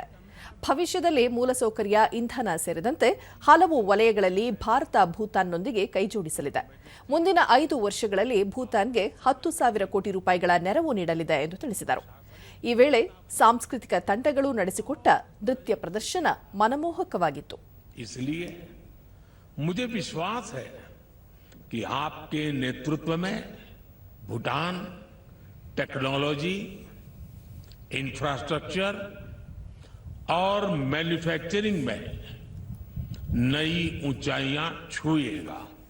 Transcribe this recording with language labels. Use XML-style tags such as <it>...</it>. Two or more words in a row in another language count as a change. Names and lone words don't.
<kn>ಭವಿಷ್ಯದಲ್ಲಿ ಮೂಲಸೌಕರ್ಯ, ಇಂಧನ ಸೇರಿದಂತೆ ಹಲವು ವಲಯಗಳಲ್ಲಿ ಭಾರತ ಭೂತಾನ್ನೊಂದಿಗೆ ಕೈಜೋಡಿಸಲಿದೆ. ಮುಂದಿನ 5 ವರ್ಷಗಳಲ್ಲಿ ಭೂತಾನ್ಗೆ 10,000 ಕೋಟಿ ರೂಪಾಯಿಗಳ ನೆರವು ನೀಡಲಿದೆ ಎಂದು ತಿಳಿಸಿದರು. ಈ ವೇಳೆ ಸಾಂಸ್ಕೃತಿಕ ತಂಡಗಳು ನಡೆಸಿಕೊಟ್ಟ ನೃತ್ಯ ಪ್ರದರ್ಶನ ಮನಮೋಹಕವಾಗಿತ್ತು.</kn> <hi>इसलिए मुझे विश्वास है कि आपके नेतृत्व में भूटान टेक्नोलॉजी, इंफ्रास्ट्रक्चर और मैन्युफैक्चरिंग में नई ऊंचाइयां छुएगा.</hi>